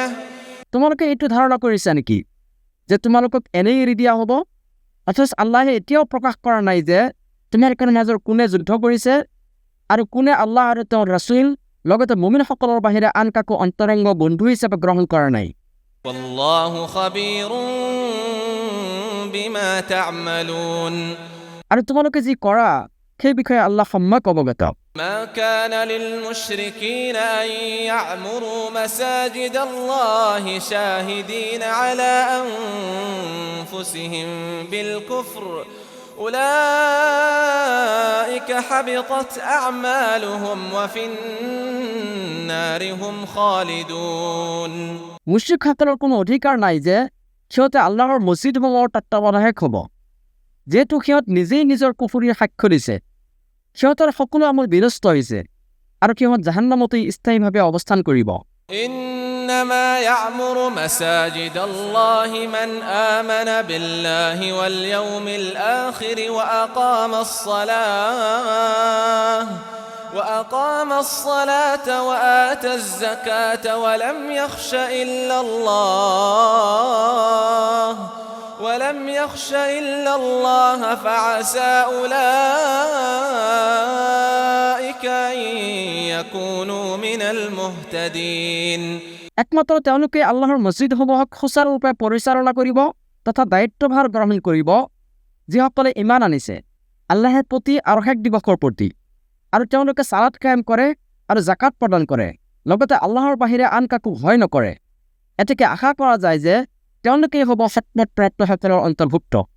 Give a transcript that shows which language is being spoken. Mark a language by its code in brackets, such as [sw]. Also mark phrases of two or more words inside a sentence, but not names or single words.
[as] তোমালোকে এইটো ধাৰণা কৰিছা নেকি যে তোমালোকক এনেই এৰি দিয়া হ'ব অথচ আল্লাহে এতিয়াও প্ৰকাশ কৰা নাই যে তোমালোকৰ মাজৰ কোনে যুদ্ধ কৰিছে আৰু কোনে আল্লাহ আৰু তেওঁৰ ৰাসূল লগতে মুমিনসকলৰ বাহিৰে আন কাকো অন্তৰংগ বন্ধু হিচাপে গ্ৰহণ কৰা নাই [ar] والله خبير بما تعملون [as] আৰু তোমালোকে যি কৰা সেই বিষয়ে আল্লাহ সম্যক অৱগত [ar] ما كان للمشركين أن يعمروا مساجد الله شاهدين على أنفسهم بالكفر أولئك حبطت أعمالهم وفي النار هم خالدون [as] মুশ্ৰিকসকলৰ কোনো অধিকাৰ নাই যে সিহঁতে আল্লাহৰ মছজিদসমূহৰ তত্বাৱধায়ক হ'ব যেহেতু সিহঁত নিজেই নিজৰ কুফুৰীৰ সাক্ষ্য দিছে সিহঁতৰ সকলো আমল বিনষ্ট হৈছে আৰু সিহঁত জাহান্নামতেই স্থায়ীভাৱে অৱস্থান কৰিব [ar] إن إنما يعمر مساجد الله من آمن بالله واليوم الآخر وأقام الصلاة وآتى الزكاة ولم يخش إلا الله فعسى أولئك أن يكونوا من المهتدين [as] একমাত্ৰ তেওঁলোকে আল্লাহৰ মছজিদসমূহক সুচাৰুৰূপে পৰিচালনা কৰিব তথা দায়িত্বভাৰ গ্ৰহণ কৰিব যিসকলে ইমান আনিছে আল্লাহৰ প্ৰতি আৰু শেষ দিৱসৰ প্ৰতি আৰু তেওঁলোকে সালাত কায়েম কৰে আৰু জাকাত প্ৰদান কৰে লগতে আল্লাহৰ বাহিৰে আন কাকো ভয় নকৰে এতেকে আশা কৰা যায় যে তেওঁলোকেই হ'ব সৎপথ প্ৰাপ্তসকলৰ অন্তৰ্ভুক্ত